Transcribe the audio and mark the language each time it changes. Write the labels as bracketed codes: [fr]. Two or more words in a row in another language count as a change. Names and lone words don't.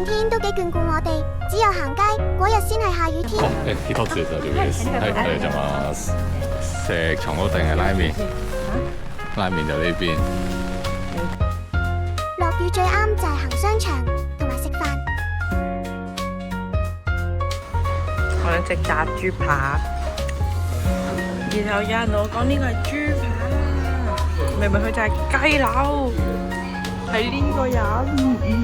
[yue] 都幾眷顧我哋，只有行街嗰日先係下雨天。 [ja] 一つで大丈夫です。はい、ありがとうございます。 [yue] 食長島定係拉麵？拉麵就呢邊。落雨最啱就係行商場同埋食飯。我想食炸豬扒，然後有人同我講呢個係豬扒，明明佢就係雞柳，係呢個人。